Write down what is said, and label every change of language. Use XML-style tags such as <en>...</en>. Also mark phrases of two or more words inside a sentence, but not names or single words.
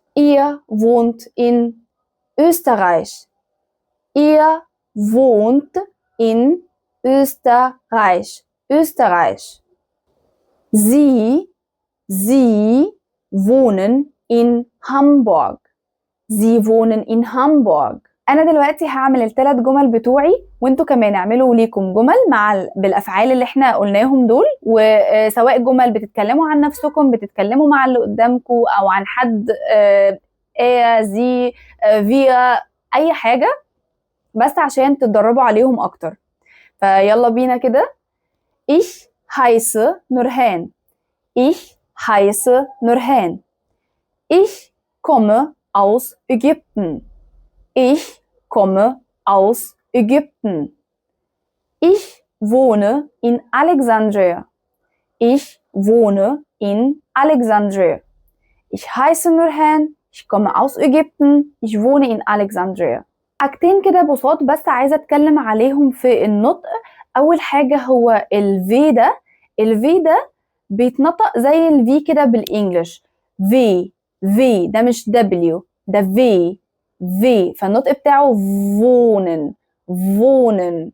<de>Ihr wohnt in Österreich. Ihr wohnt in Österreich. Österreich. Sie wohnen in Hamburg. Sie wohnen in Hamburg.</de> <ar>أنا دلوقتي هعمل الثلاث جمل بتوعي وانتوا كمان اعملوا ليكم جمل بالأفعال اللي احنا قلناهم دول، وسواء جمل بتتكلموا عن نفسكم، بتتكلموا مع اللي قدامكم أو عن حد زي فيا أي حاجة، بس عشان تتدربوا عليهم أكتر. فيلا بينا كده.</ar> <de>Ich heiße Nurhan. Ich heiße Nurhan. Ich komme aus Ägypten. Ich komme aus Ägypten. Ich wohne in Alexandria. Ich wohne in Alexandria. Ich heiße Nurhan. Ich komme aus Ägypten. Ich wohne in Alexandria.</de> <ar>حاجتين كده بساط بس عايزة اتكلم عليهم في النطق. أول حاجة هو الفي ده. الفي ده بيتنطق زي الفي كده بالإنجلش. في ده مش دبليو، ده في فالنطق بتاعه فونن.</ar>